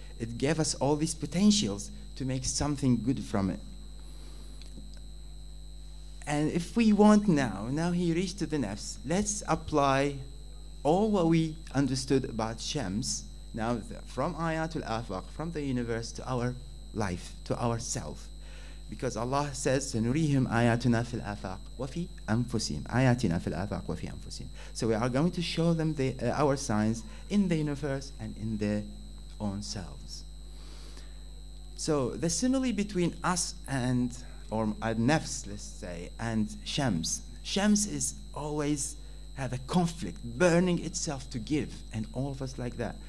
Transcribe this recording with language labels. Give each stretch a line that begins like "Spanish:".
English: It gave us all these potentials to make something good from it. And if we want now he reached to the nafs, let's apply all what we understood about Shams, now from ayatul afaq, from the universe to our life, to ourself. Because Allah says,
Arabic: سَنُرِيهِمْ آيَاتُنَا فِي الْآفَاقِ وَفِي أَنفُسِهِمْ آيَاتِنَا فِي الْآفَاقِ وَفِي أَنفُسِهِمْ.
English: So we are going to show them our signs in the universe and in their own selves. So the simile between us and, or nafs, let's say, and Shams. Shams is always have a conflict, burning itself to give, and all of us like that.